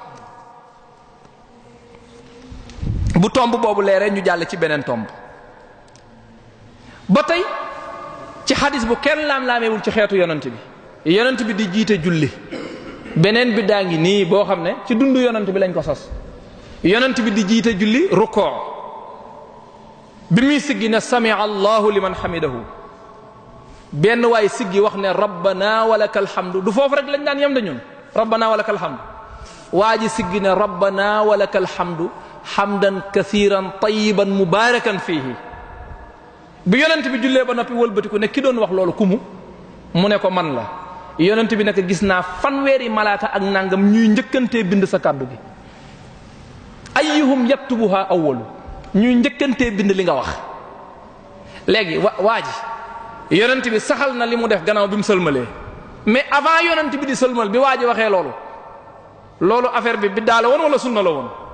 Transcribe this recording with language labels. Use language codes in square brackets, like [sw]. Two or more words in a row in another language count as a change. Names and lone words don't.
[wo] bu tomb boobu leeree ñu jàll ci beneen tomb ba tey ci xadis bu kenn laam-laameewul ci xeetu yonent bi di jiite julli beneen bi daa ngi nii boo xam ne ci dundu yonent bi lañ ko sos. yonent bi di jiite julli rukkoo bi muy siggi ne [ar] سمع الله لمن حمده [wo] benn waay siggi wax ne [ar] ربنا ولك الحمد [wo] du foofu rek lañ daan yem dañun rabbana [ar] ولك الحمد [wo] waa ji siggi ne [ar] ربنا ولك الحمد حمدا كثيرا طيبا مباركا فيه [wo] bi yonent bi jullee ba noppi wëlbatiku ne ki doon wax loolu kumu mu ne ko man la yonent bi nekk gis naa fanweeri malaaka ak nangam ñuy njëkkantee bind sa kàddu gi [ar] أيهم يكتبها أول [wo] ñuy njëkkantee bind li nga wax léegi waa ji yonent bi saxal na li mu def gannaaw bi mu sëlmalee [fr] mais avant [wo] yonent bi di sëlmal bi waa ji waxee loolu affaire bi biddaa la woon wala sunna la woon